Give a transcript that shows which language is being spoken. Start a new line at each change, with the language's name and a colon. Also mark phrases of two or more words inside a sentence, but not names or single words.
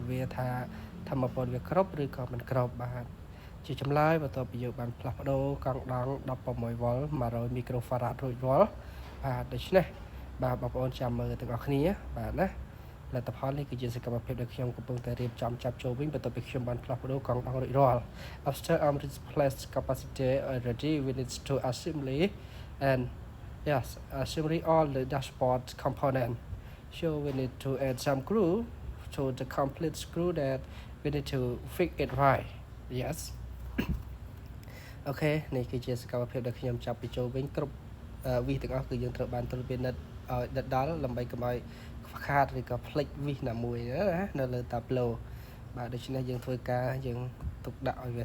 Khmer: វាថាធម្មពលវាគ្រប់ឬក៏មិនគ្រប់បាទជាចម្លើយបន្ទាប់ពីយើងបានផ្លាស់ប្ដូរកង់ដង់
English: 16 volt 100 microfarad
Khmer: រួចរាល់បាទដូច្នេះបាទបងប្អូនចាំមើលទាំងអស់គ្នាបាទណាលទ្ធផលនេះគឺជាសកម្មភាពដែលខ្ញុំកំពុងតែរៀបចំចាប់ចូលវិញបន្ទាប់ពីខ្ញុំបានផ្លាស់ប្ដូរកង់
English: ដង់រួចរាល់ after replace capacity already we need to assembly and yes assembly all the dashboard component so we need to add some screw to the complete screw that we need to fix it right yes
Khmer: អូខេនេះគឺជាសកម្មភាពដែលខ្ញុំចាប់ពីចូល វិញគ្រប់វិសទាំងអស់គឺយើងត្រូវបានត្រួតពិនិត្យឲ្យដិតដល់ដើម្បីកុំឲ្យខ្វះខាតឬក៏ផ្លិចវិសណាមួយណានៅលើតាប់ឡូបាទដូច្នេះយើងធ្វើការយើងទុកដាក់ឲ្យវា